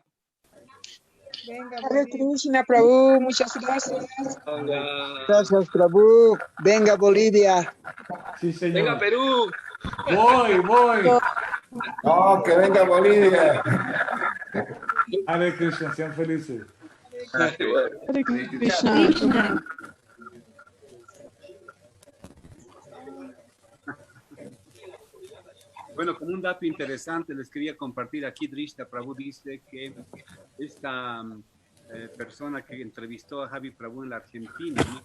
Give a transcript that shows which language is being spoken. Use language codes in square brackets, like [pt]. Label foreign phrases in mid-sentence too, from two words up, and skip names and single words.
[sa] Hare Krishna, Prabhu, [es] muchas gracias. Gracias, Prabhu. Venga, Bolivia. Sí, señor. Venga, Perú. Voy. No, que venga Bolivia. [sa] Hare Krishna, [es] sean felices. [sa] Hare Krishna. [es] Krishna. Bueno, como un dato interesante les quería compartir aquí, Drishta Prabhu dice que esta persona que entrevistó a Javi Prabhu en la Argentina,